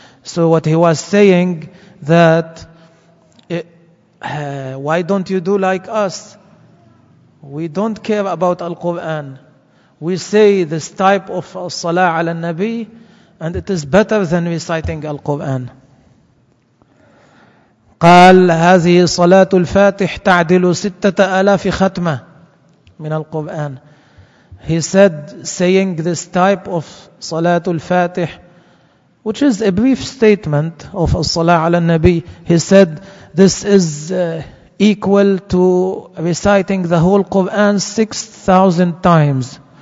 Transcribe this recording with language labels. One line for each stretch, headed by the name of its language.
English: So what he was saying that why don't you do like us? We don't care about Al-Quran. We say this type of Salah ala Nabi and it is better than reciting Al-Quran.
Arabic: قال هذه صلاة الفاتح تعدل 6,000 ختمة من القرآن.
English: He said saying this type of صلاة الفاتح, which is a brief statement of الصلاة على النبي, he said this is equal to reciting the whole Quran 6,000 times.